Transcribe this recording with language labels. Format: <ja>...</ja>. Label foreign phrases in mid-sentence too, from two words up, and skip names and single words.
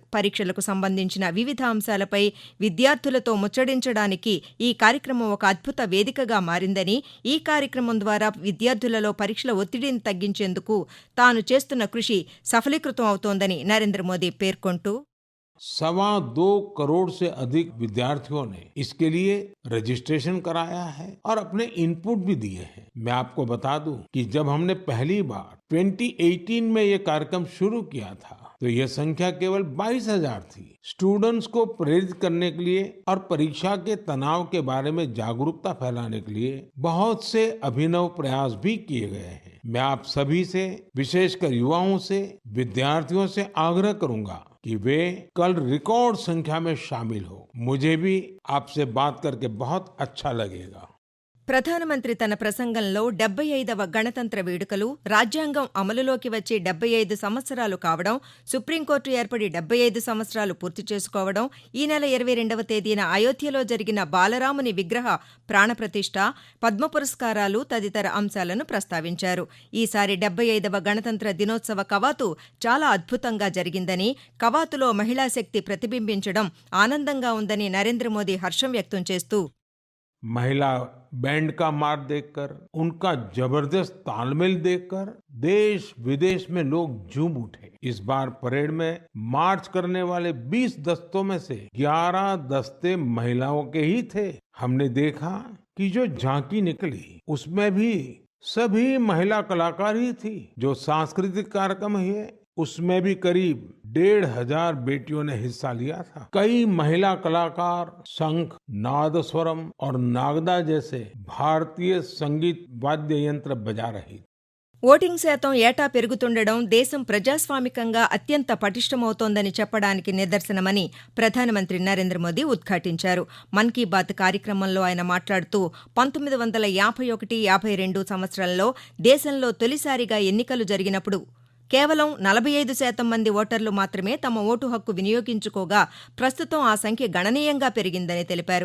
<te>పరీక్షలకు సంబంధించిన వివిధ అంశాలపై విద్యార్థులతో ముచ్చడించడానికి ఈ కార్యక్రమం ఒక అద్భుత వేదికగా మారిందని, ఈ కార్యక్రమం ద్వారా విద్యార్థులలో పరీక్షల ఒత్తిడిని తగ్గించేందుకు తాను చేస్తున్న కృషి సఫలీకృతం అవుతోందని నరేంద్ర మోదీ పేర్కొంటూ,</te> <hi>2.25 करोड़ से अधिक विद्यार्थियों ने इसके लिए रजिस्ट्रेशन कराया है और अपने इनपुट भी दिए हैं। मैं आपको बता दूं कि जब हमने पहली बार 2018 में ये कार्यक्रम शुरू किया था तो ये संख्या केवल 22,000 थी। स्टूडेंट्स को प्रेरित करने के लिए और परीक्षा के तनाव के बारे में जागरूकता फैलाने के लिए बहुत से अभिनव प्रयास भी किए गए हैं। मैं आप सभी से, विशेषकर युवाओं से, विद्यार्थियों से आग्रह करूंगा कि वे कल रिकॉर्ड संख्या में शामिल हो। मुझे भी आपसे बात करके बहुत अच्छा लगेगा।</hi> <te>ప్రధానమంత్రి తన ప్రసంగంలో 75వ గణతంత్ర వేడుకలు, రాజ్యాంగం అమలులోకి వచ్చి 75 సంవత్సరాలు కావడం, సుప్రీంకోర్టు ఏర్పడి 75 సంవత్సరాలు పూర్తి చేసుకోవడం, ఈ నెల 22వ తేదీన అయోధ్యలో జరిగిన బాలరాముని విగ్రహ ప్రాణప్రతిష్ఠ, పద్మ పురస్కారాలు తదితర అంశాలను ప్రస్తావించారు. ఈసారి 75వ గణతంత్ర దినోత్సవ కవాతు చాలా అద్భుతంగా జరిగిందని, కవాతులో మహిళా శక్తి ప్రతిబింబించడం ఆనందంగా ఉందని నరేంద్ర మోదీ హర్షం వ్యక్తం చేస్తూ,</te> <hi>महिला बैंड का मार्च देखकर, उनका जबरदस्त तालमेल देखकर देश विदेश में लोग झूम उठे। इस बार परेड में मार्च करने वाले 20 दस्तों में से 11 दस्ते महिलाओं के ही थे। हमने देखा कि जो झांकी निकली उसमें भी सभी महिला कलाकार ही थी। जो सांस्कृतिक कार्यक्रम है उसमें भी करीब 1,500 बेटियों ने हिस्सा लिया था। कई महिला कलाकार शंख, नादस्वरम और नागदा जैसे भारतीय संगीत वाद्य यंत्र बजा रही।</hi> <te>ఓటింగ్ శాతం ఏటా పెరుగుతుండడం దేశం ప్రజాస్వామికంగా అత్యంత పటిష్టమవుతోందని చెప్పడానికి నిదర్శనమని ప్రధానమంత్రి నరేంద్ర మోదీ ఉద్ఘాటించారు. మన్ కీ బాత్ కార్యక్రమంలో ఆయన మాట్లాడుతూ 1951-52 సంవత్సరంలో దేశంలో తొలిసారిగా ఎన్నికలు జరిగినప్పుడు కేవలం 45% మంది ఓటర్లు మాత్రమే తమ ఓటు హక్కు వినియోగించుకోగా ప్రస్తుతం ఆ సంఖ్య గణనీయంగా పెరిగిందని తెలిపారు.</te>